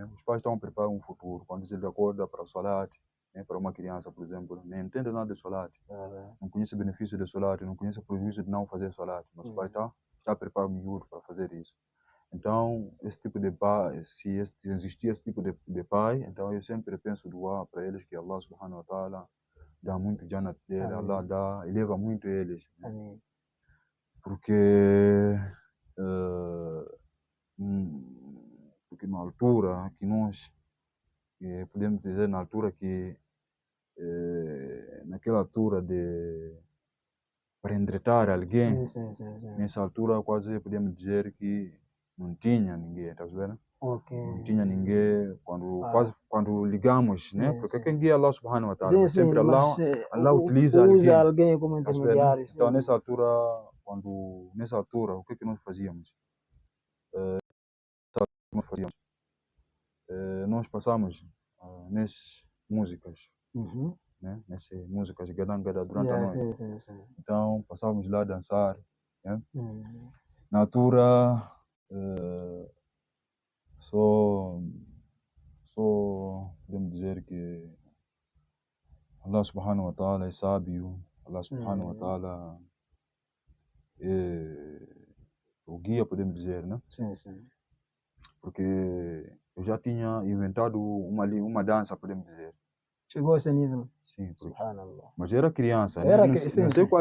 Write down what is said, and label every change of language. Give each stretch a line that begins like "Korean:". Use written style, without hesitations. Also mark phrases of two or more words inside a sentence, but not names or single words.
Portuguese: Os pais estão a preparar um futuro. Quando ele acorda para o Salat, né? Para uma criança, por exemplo, não entende nada de Salat, não conhece o benefício de Salat, não conhece o prejuízo de não fazer Salat, mas o pai está a preparar o miúdo para fazer isso. Então, esse tipo de pai, se existir esse tipo de pai, então eu sempre penso doar para eles que
Arabic: الله سبحانه وتعالى
Portuguese: dá muito jannat dele, Allah eleva muito eles, né? Amém. Porque, porque na altura que nós, podemos dizer na altura que, naquela altura de para entretar alguém, Sim, sim, sim, sim. nessa altura quase podemos dizer que não tinha ninguém, tá vendo? Ok. Não tinha ninguém Ah, quando ligamos, né? sim, Porque sim. quem guia é
Arabic: الله سبحانه وتعالى,
Portuguese: Sim, mas sim, sempre mas Allah utiliza usa alguém, alguém como tá vendo? intermediário, Então sim. nessa altura, o que que nós fazíamos? Nós fazíamos? Nós passamos nessas músicas, Uhum. né? Nessas músicas gadangada durante a Yeah, noite. sim, sim, sim. Então passávamos lá a dançar, né? Uhum. Na altura, só, só podemos dizer que
Arabic: الله سبحانه وتعالى
Portuguese: é sábio,
Arabic: الله سبحانه و
Portuguese: Uhum. ta'ala é o guia, podemos dizer, né? Sim, sim. Porque eu já tinha inventado uma dança, podemos dizer. Chegou a esse nível. Sim, Subhanallah. mas era criança, né? Era Não, que, não sim, sei sim.